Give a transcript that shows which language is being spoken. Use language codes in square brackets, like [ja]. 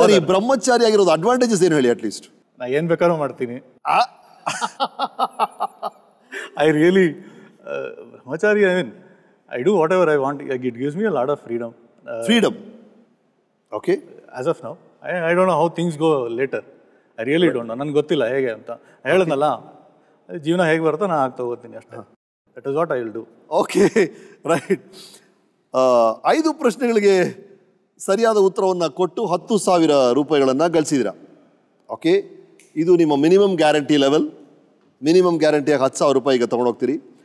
[kn] ಸರಿ, ಬ್ರಹ್ಮಚಾರಿ ಆಗಿರೋದು ಅಡ್ವಾಂಟೇಜಸ್ ಏನು ಹೇಳಿ ಅಟ್ಲೀಸ್ಟ್. ನಾ ಏನು ಬೇಕಾದ್ರೂ ಮಾಡ್ತೀನಿ. [en] I really brahmachari, I mean, I do whatever I want. It gives me a lot of freedom. Freedom. Okay. As of now, I don't know how things go later. I really don't know. [kn] ನನಗೆ ಗೊತ್ತಿಲ್ಲ ಹೇಗೆ ಅಂತ. ಹೇಳಿದ್ನಲ್ಲ, ಜೀವನ ಹೇಗೆ ಬರುತ್ತೋ ನಾನು ಆಗ್ತಾ ಹೋಗ್ತೀನಿ ಅಷ್ಟೇ. [en] That is what I will do. [kn] Okay, right. 5 ಪ್ರಶ್ನೆಗಳಿಗೆ ಸರಿಯಾದ ಉತ್ತರವನ್ನು ಕೊಟ್ಟು 10,000 ರೂಪಾಯಿಗಳನ್ನು ಗಳಿಸಿದಿರ. ಓಕೆ, ಇದು ನಿಮ್ಮ ಮಿನಿಮಮ್ ಗ್ಯಾರಂಟಿ ಲೆವೆಲ್. ಮಿನಿಮಮ್ ಗ್ಯಾರಂಟಿಯಾಗಿ 10,000 ರೂಪಾಯಿಗೆ ತೊಗೊಂಡೋಗ್ತೀರಿ.